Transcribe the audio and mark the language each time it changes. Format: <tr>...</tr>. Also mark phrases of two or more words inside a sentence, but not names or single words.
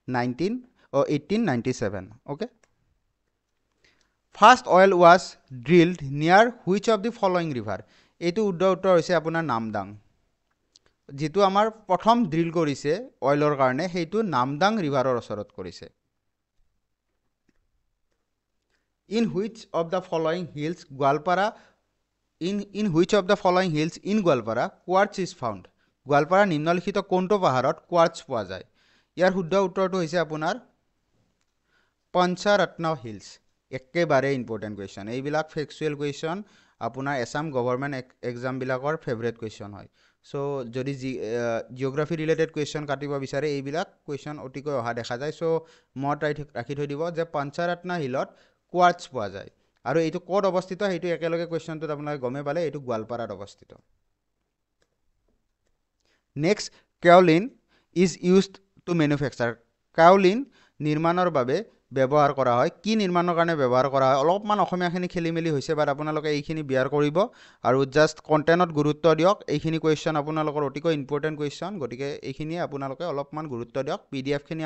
<en>1897 okay first oil was drilled near which of the following river</en> <as>এইটো শুদ্ধ উত্তৰ হৈছে আপোনাৰ নামদাং যিটো আমাৰ প্ৰথম ড্ৰিল কৰিছে অইলৰ কাৰণে সেইটো নামদাং ৰিভাৰৰ ওচৰত কৰিছে</as> <en>in which of the following hills Goalpara quartz is found গোৱালপাৰা</en> <as>নিম্নলিখিত কোনটো পাহাৰত কোৱাৰ্টছ পোৱা যায় ইয়াৰ শুদ্ধ উত্তৰটো হৈছে আপোনাৰ পঞ্চৰত্ন হিলছ একেবাৰে</as> <en>important question</en> <as>এইবিলাক</as> <en>factual question</en> <as>আপোনাৰ এছাম গভৰ্ণমেণ্ট এক্সামবিলাকৰ</as> <en>favourite question</en> <as>হয় চ' যদি</as> <en>geography related question</en> <as>কাটিব বিচাৰে এইবিলাক কুৱেশ্যন অতিকৈ অহা দেখা যায় চ' মনত ৰাখি থৈ দিব যে পঞ্চৰত্ন হিলত কোৱাৰ্টছ পোৱা যায় আৰু এইটো ক'ত অৱস্থিত সেইটো একেলগে কুৱেশ্যনটোত আপোনালোকে গমেই পালে এইটো গোৱালপাৰাত অৱস্থিত</as> <en>next kaolin is used to manufacture</en> <as>কাউলিন নিৰ্মাণৰ বাবে ব্যৱহাৰ কৰা হয় কি নিৰ্মাণৰ কাৰণে ব্যৱহাৰ কৰা হয় অলপমান অসমীয়াখিনি খেলিমেলি হৈছে বাট আপোনালোকে এইখিনি বিয়াৰ কৰিব আৰু জাষ্ট কণ্টেণ্টত গুৰুত্ব দিয়ক এইখিনি কুৱেশ্যন আপোনালোকৰ অতিকৈ</as> <en>important question</en> <as>গতিকে এইখিনিয়ে আপোনালোকে অলপমান গুৰুত্ব দিয়ক পিডিএফখিনি</as>